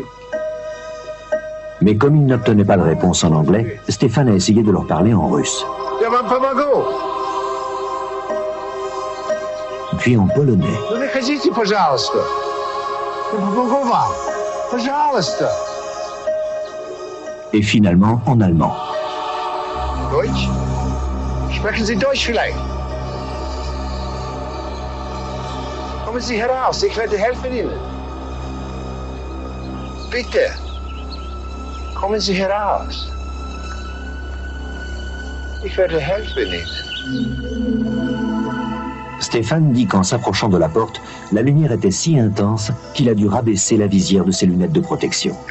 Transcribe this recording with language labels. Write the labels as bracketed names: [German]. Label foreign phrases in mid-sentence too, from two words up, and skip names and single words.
[French] Mais comme il n'obtenait pas de réponse en anglais, Stéphane a essayé de leur parler en russe. Puis en polonais. Et finalement en allemand. [German] Deutsch? Sprechen Sie Deutsch vielleicht? Kommen Sie heraus, ich werde helfen Ihnen. Bitte. Kommen Sie heraus. Ich werde helfen Ihnen. [French] Stéphane dit qu'en s'approchant de la porte, la lumière était si intense qu'il a dû rabaisser la visière de ses lunettes de protection.